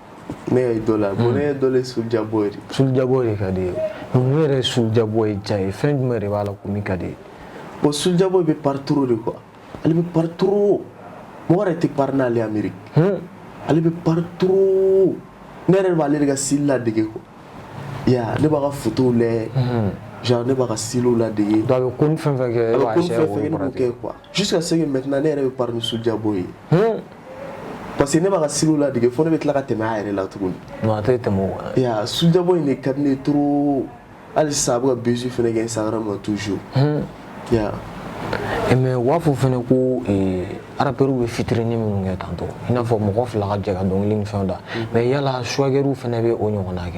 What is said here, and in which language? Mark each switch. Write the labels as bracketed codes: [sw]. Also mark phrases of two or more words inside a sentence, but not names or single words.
[bm] ne ka idole la bon ne ka idole ye Soulja Boy de Soulja Boy de ka di ye donc ne yɛrɛ ye Soulja Boy ja ye fɛn jumɛn de b'a la ko min ka di ye bon Soulja Boy bɛ partout de quoi ale bɛ partout mɔgɔ yɛrɛ tɛ pari n'ale Amérique ale bɛ partout ne yɛrɛ b'ale de ka style ladege quoi ya ne b'a ka photo lajɛ genre ne b'a ka style ladege donc a bɛ ko ni fɛn fɛn kɛ e b'a essayer k'o ne b'o kɛ quoi [fr] jusqu'à ce que maintenant [bm] ne yɛrɛ bɛ parmi Soulja Boy parce que ne b'a ka style ladege fo ne bɛ tila ka tɛmɛ a yɛrɛ la tuguni non a tɛ tɛmɛ o kan ya Soulja Boy ne ka di ne trop hali sisan a bɛ ka buzz fɛnɛ kɛ Instagram na toujours ya mais u b'a fɔ fɛnɛ ko rappeurs bɛ featuring minnu kɛ tantôt i n'a fɔ mɔgɔ fila ka jɛ ka dɔnkili ni fɛnw da mais yala swaggerw fɛnɛ bɛ o ɲɔgɔnna kɛ